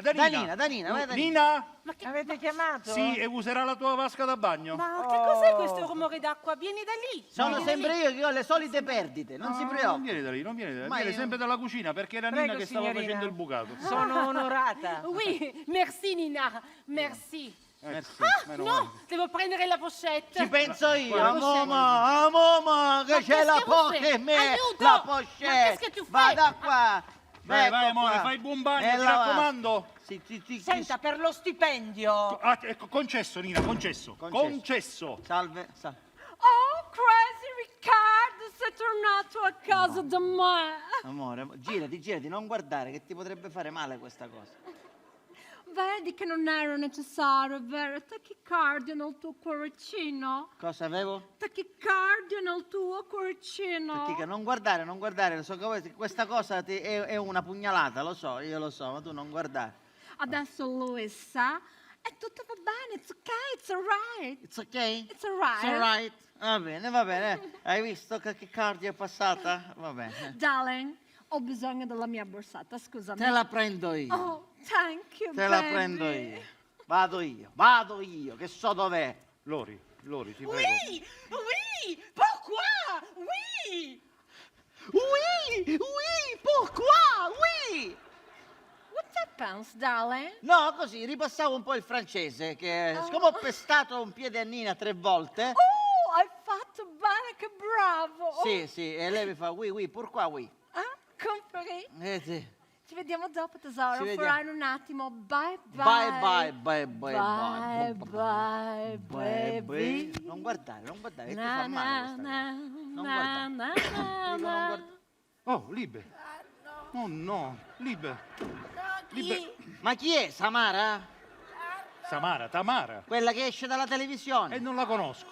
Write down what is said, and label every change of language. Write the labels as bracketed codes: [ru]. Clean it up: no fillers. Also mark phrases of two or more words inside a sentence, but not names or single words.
[it] Danina, vai, Danina. Nina, Avete chiamato? sì, e userà la tua vasca da bagno. Ma che cos'è questo rumore d'acqua? Vieni da lì! Sono Vieni da sempre lì. io che ho le solite perdite, non si Non preoccupi. viene da lì, non viene da lì, Ma viene io- sempre dalla cucina perché era Prego, Nina che stava signorina. facendo il bucato. Sono onorata. [fr] Oui, merci Nina, merci. [it] Sì, meno No, male. devo prendere la pochette. Ci penso io, Guarda, a mamma, che Ma c'è la [fr] qu'est-ce que vous [it] poche [fr] faites? [it] e me, Aiuto! la Ma pochette. [fr] qu'est-ce que tu fais? [it] Vada qua. Vai, Ecco amore, qua. fai il buon bagno, E ti la vasca. raccomando. Sì. Senta, per lo stipendio. Ecco, concesso, Nina, concesso. Salve. Oh, crazy Riccardo, sei tornato a casa da me. Amore, girati, non guardare che ti potrebbe fare male questa cosa. Vedi che non era necessario avere tachicardia nel tuo cuoricino? Cosa avevo? Tachicardia nel tuo cuoricino. Perché non guardare, lo so che questa cosa è una pugnalata, lo so, io lo so, ma tu non guardare. Adesso lui sa e tutto va bene, [en] it's okay, it's alright. It's okay? It's alright. It's alright. [it] Va bene. Hai visto che cardia è passata? Va bene. Darling, ho bisogno della mia borsetta, scusami. Te la prendo io. [en] Oh, thank you, [it] Te la [en] baby. [it] prendo io. Vado io, che so dov'è. Lori, ti prego. [fr] Oui, oui, pourquoi? Oui. Oui, pourquoi? Oui. [en] What happens, darling? [it] No, così, ripassavo un po' il francese, che siccome ho pestato un piede a Nina 3 volte. Oh, hai fatto bene, che bravo. Sì, e lei mi fa [fr] oui, pourquoi oui? [it] Compri? Sì. Ci vediamo dopo, tesoro. Ci vediamo. Farai in un attimo. [en] Bye, Bye, bye. bye. Bye, baby. [it] Non guardare, che ti Na, fa male questa na, cosa. Non na, guardare. na, Dico, non na, guardare. Oh, Libe. Oh no, Libe. Libe. Ma chi è Samara? Tamara. Quella che esce dalla televisione? E non la conosco.